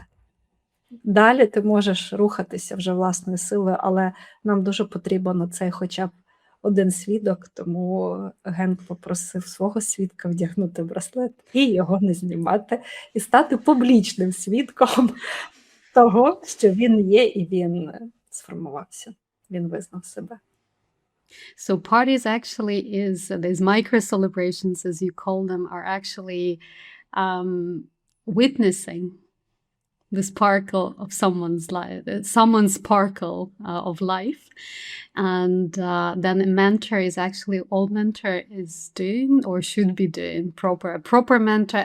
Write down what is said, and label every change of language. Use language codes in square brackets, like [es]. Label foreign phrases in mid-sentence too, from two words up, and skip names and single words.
[uk] Далі ти можеш рухатися вже власною силою, але нам дуже потрібен на це хоча б один свідок, тому Генк попросив свого свідка вдягнути браслет і його не знімати, і стати публічним свідком того, що він є і він сформувався. Він визнав себе. [en] So parties actually these micro celebrations, as you call them, are actually witnessing the sparkle of someone's life, someone's sparkle of life. And then a mentor is actually all mentor is doing or should be doing a proper mentor.